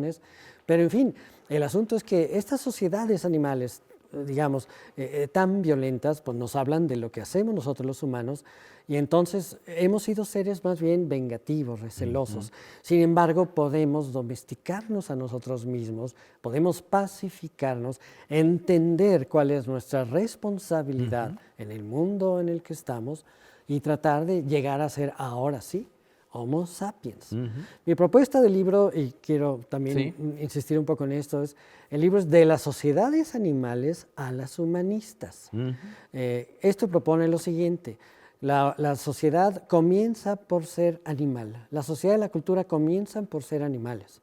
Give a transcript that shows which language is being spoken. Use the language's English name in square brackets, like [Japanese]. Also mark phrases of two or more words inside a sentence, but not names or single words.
[Spanish] Pero en fin, el asunto es que estas sociedades animales digamos, tan violentas, pues nos hablan de lo que hacemos nosotros los humanos, y entonces hemos sido seres más bien vengativos, recelosos. Sin embargo, podemos domesticarnos a nosotros mismos, podemos pacificarnos, entender cuál es nuestra responsabilidad en el mundo en el que estamos y tratar de llegar a ser, ahora sí, Homo sapiens. Mi propuesta del libro, y quiero también insistir un poco en esto, el libro es de las sociedades animales a las humanistas. Esto propone lo siguiente: la sociedad comienza por ser animal, la sociedad y la cultura comienzan por ser animales.